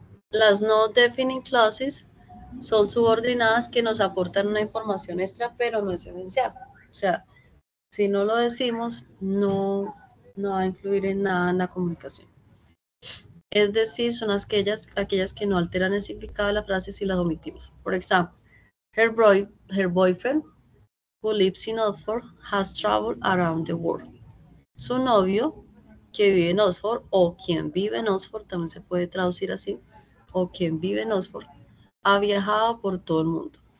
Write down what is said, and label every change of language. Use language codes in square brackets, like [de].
[es] Las no definite clauses son subordinadas que nos aportan una información extra, pero no es esencial. O sea, si no lo decimos, no va a influir en nada en la comunicación. Es decir, son aquellas que no alteran el significado de la frase si las omitimos. Por ejemplo, [en] her boyfriend, who lives in Oxford, has traveled around the world. [es] Su novio, que vive en Oxford, o quien vive en Oxford, también se puede traducir así, o quien vive en Oxford, ha viajado por todo el mundo.